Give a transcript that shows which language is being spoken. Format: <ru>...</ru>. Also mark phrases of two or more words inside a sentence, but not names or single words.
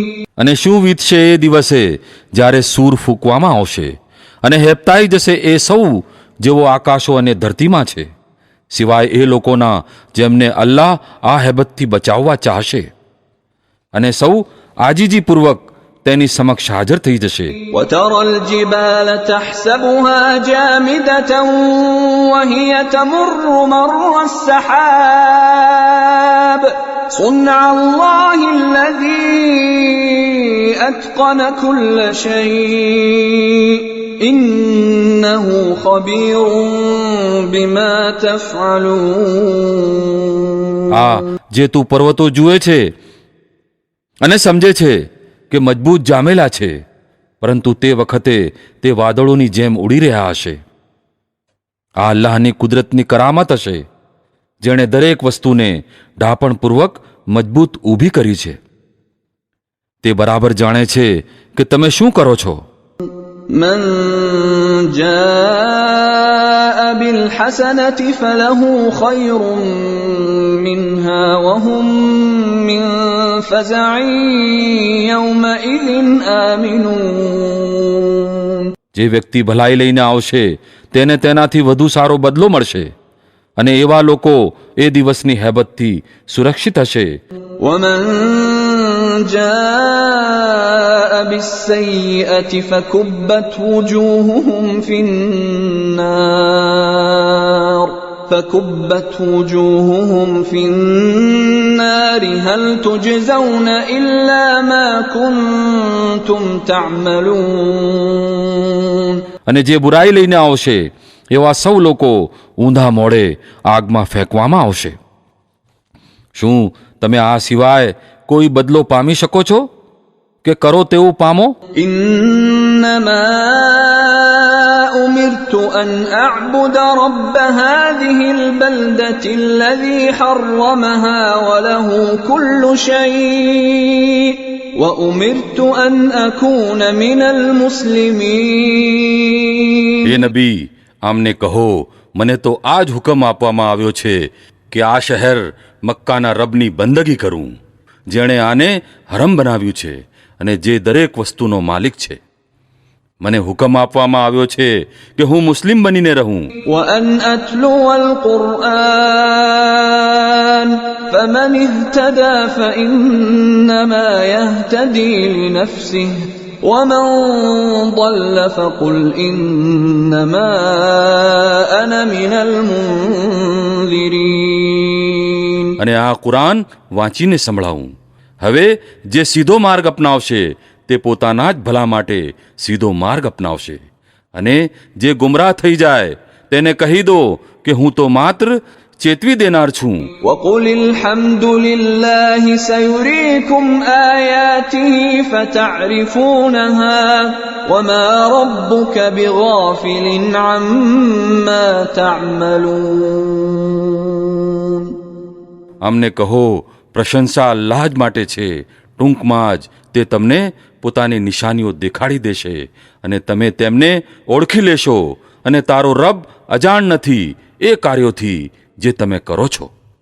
<gu>અને શું વીતશે એ દિવસે જ્યારે સૂર ફૂંકવામાં આવશે અને હેપતાઈ જશે એ સૌ જેઓ આકાશો અને ધરતીમાં છે, સિવાય એ લોકોના જેમને અલ્લાહ આ હેબતથી બચાવવા ચાહશે. અને સૌ આજીજીપૂર્વક તેની સમક્ષ હાજર થઈ જશે.</gu> <ar>وترى الجبال تحسبها جامدة وهي تمر مر السحاب صنع الله الذي أتقن كل شيء إنه خبير بما تفعلون.</ar> <gu>આ જે તું પર્વતો જુએ છે અને સમજે છે કે મજબૂત જામેલા છે, પરંતુ તે વખતે તે વાદળોની જેમ ઉડી રહ્યા હશે. આ અલ્લાહની કુદરતની કરામત હશે, જેણે દરેક વસ્તુને ઢાપણપૂર્વક મજબૂત ઊભી કરી છે. તે બરાબર જાણે છે કે તમે શું કરો છો.</gu> <ar>من جاء بالحسنة فله خير منها وهم من فزع يومئذ آمنون.</ar> <gu>જે વ્યક્તિ ભલાઈ લઈને આવશે તેને તેનાથી વધુ સારો બદલો મળશે, અને એવા લોકો એ દિવસની હેબતથી સુરક્ષિત હશે.</gu> <ar>ومن جاء بالسيئة فكبت وجوههم في النار هل تجزون إلا ما كنتم تعملون.</ar> <gu>અને જે બુરાઈ લઈને આવશે એવા સૌ લોકો ઊંધા મોડે આગમાં ફેંકવામાં આવશે. શું તમે આ સિવાય કોઈ બદલો પામી શકો છો કે કરો તેવું પામો?</gu> <ar>إنما أمرت أن أعبد رب هذه البلدة الذي حرمها وله كل شيء وأمرت أن أكون من المسلمين.</ar> <gu>હે નબી, આમને કહો, મને તો આ જ હુકમ આપવામાં આવ્યો છે કે આ શહેર મક્કાના રબની બંદગી કરું, જેણે આને હરમ બનાવ્યું છે અને જે દરેક વસ્તુનો માલિક છે. મને હુકમ આપવામાં આવ્યો છે કે હું મુસ્લિમ બનીને રહું.</gu> <ar>وأن أتلو القرآن فمن اهتدى فإنما يهتدي لنفسه ومن ضل فقل إنما أنا من المنذرين.</ar> <gu>અને આ કુરાન વાંચીને સંભળાવું. હવે જે સીધો માર્ગ અપનાવશે તે પોતાના જ ભલા માટે સીધો માર્ગ અપનાવશે, અને જે ગુમરાહ થઈ જાય તેને કહી દો કે હું તો માત્ર ચેતવી દેનાર છું.</gu> <ar>وقل الحمد لله سيريكم آياته فتعرفونها وما ربك بغافل عما تعملون.</ar> <gu>અમને કહો પ્રશંસા અલ્લાહ જ માટે છે, ટૂંકમાં જ તે તમને પોતાની નિશાનીઓ દેખાડી દેશે અને તમે તેમને ઓળખી લેશો અને તારો રબ અજાણ નથી એ કાર્યોથી જે તમે કરો છો.</gu>